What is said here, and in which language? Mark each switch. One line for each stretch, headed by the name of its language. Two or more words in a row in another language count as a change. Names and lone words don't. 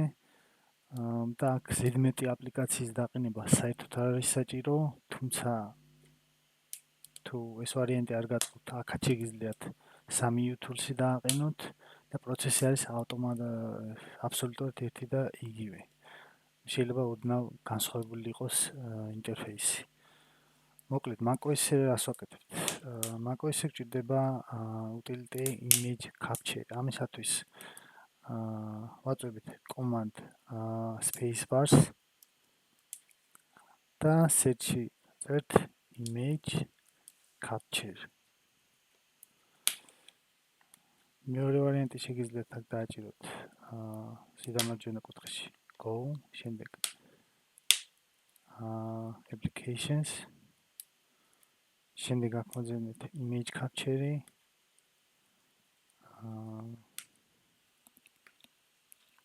Georgian: და აქ ზედმეტი აპლიკაციის დაყენება საერთოდ არ არის საჭირო, თუმცა თუ ეს ვარიანტი არ გაწყვეტთ, აქაც შეგიძლიათ 3 U-Tools-ი დააყენოთ და პროცესი არის აბსოლუტურად ერთი და იგივე. შეიძლება ოდნავ განსხვავებული იყოს ინტერფეისი. მოკლედ, macOS-ზე რას ვაკეთებთ? macOS-ზე გვჭირდება
English: utility image capture.
Georgian: ამისათვის ვაწვევით
English: command spacebar
Georgian: და search-ში წერთ
English: image capture.
Georgian: მეორე ვარიანტი შეგიძლიათ აქ დააჭიროთ სიდამარჯვენე კუთხეში go, შემდეგ applications, შემდეგ აქ მოძებნეთ
English: image capture.